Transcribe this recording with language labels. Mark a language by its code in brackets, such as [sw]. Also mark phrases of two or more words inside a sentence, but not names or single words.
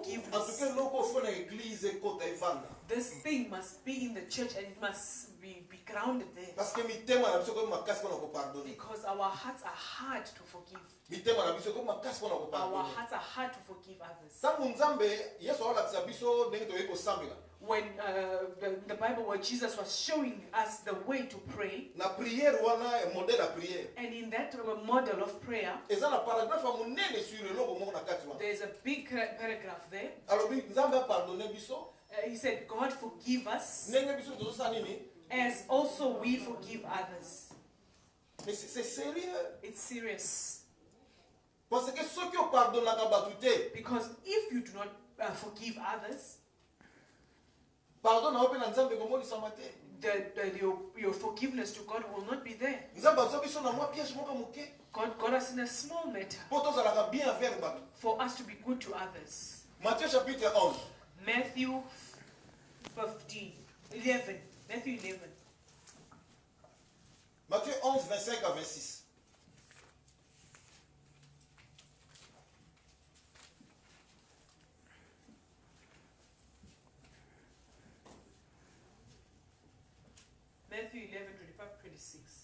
[en] Forgiveness. [ln] cas, loko fo na église ekota evanda. [en] This thing must be in the church and it must be grounded there. [fr] Parce que [ln] mitema na biso komi makasi mpona kopardonner. [en] Because our hearts are hard to forgive. [ln] Mitema na biso komi makasi mpona [en] Our [ln] kopardonner. [en] hearts are hard to forgive others. [ln] Ntango Nzambe Yesu aolakisa biso ndenge toyei kosambela. [en] When the Bible where Jesus was showing us the way to pray, [ln] Na prière wana modèle ya prière. [en] and in that model of prayer, [ln] Eza na paragraphe ya monene sur eloko moko na kati wana. [en] there's a big paragraph there. [ln] Alobi Nzambe apardonne biso [en] He said, God forgive us [ln] ndenge biso tozosala nini? [en] as also we forgive others. [fr] Mais c'est sérieux. [en] It's serious. [fr] Parce que [ln] soki opardonnaka bato te, [en] Because if you do not forgive others, [ln] pardon na yo mpe na Nzambe ekomonisama te. [en] your forgiveness to God will not be there. [ln] Nzambe azwa biso na mwa piège moko moke [en] God got us in a small matter [ln] mpo tozalaka [fr] bien envers [ln] bato. [en] for us to be good to others. [fr] Matthieu chapitre 11. [en] Matthew 11. Matthew 11. [fr] Matthieu 11, 25 à 26. [en] Matthew 11, 25, 26.